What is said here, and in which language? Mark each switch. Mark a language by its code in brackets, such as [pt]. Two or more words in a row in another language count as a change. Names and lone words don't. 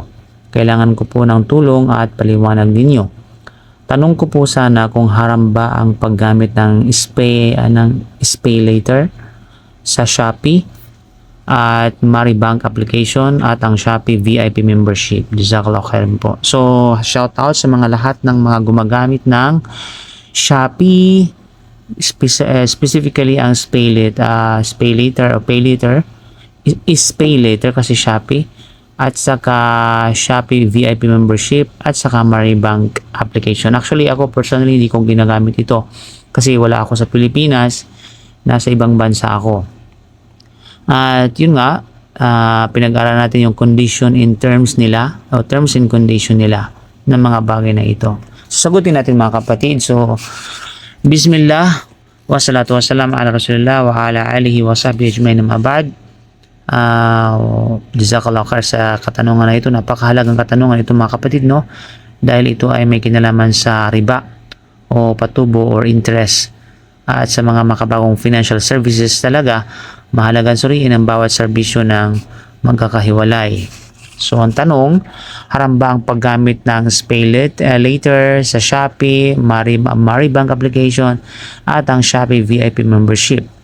[tl] Kailangan ko po ng tulong at paliwanag ninyo. Tanong ko po sana kung haram ba ang paggamit ng SPay Later sa Shopee at Maribank application at ang Shopee VIP membership. [ar] جزاك الله خيرا po. [tl] So [en] shout out [tl] sa mga lahat ng mga gumagamit ng Shopee, specifically ang Spay Later o Pay Later is Pay Later kasi Shopee, at saka Shopee VIP membership at saka Maribank application. Actually ako personally hindi ko ginagamit ito kasi wala ako sa Pilipinas, nasa ibang bansa ako. At yun nga, pinag-aralan natin yung condition [en] in terms [tl] nila o [en] terms and condition [tl] nila ng mga bagay na ito. Sagutin natin mga kapatid. [ar] So بسم الله، والصلاة والسلام على رسول الله وعلى آله وصحبه أجمعين، أما بعد. جزاك الله خير [tl] sa katanungan na ito. Napakahalagang katanungan ito mga kapatid, dahil ito ay may kinalaman sa riba o patubo [en] or interest. [tl] At sa mga makabagong [en] financial services [tl] talaga, mahalagang suriin ang bawat serbisyo ng magkakahiwalay. So ang tanong, haram ba ang paggamit ng Spay Later sa Shopee, Maribank application at ang Shopee VIP membership?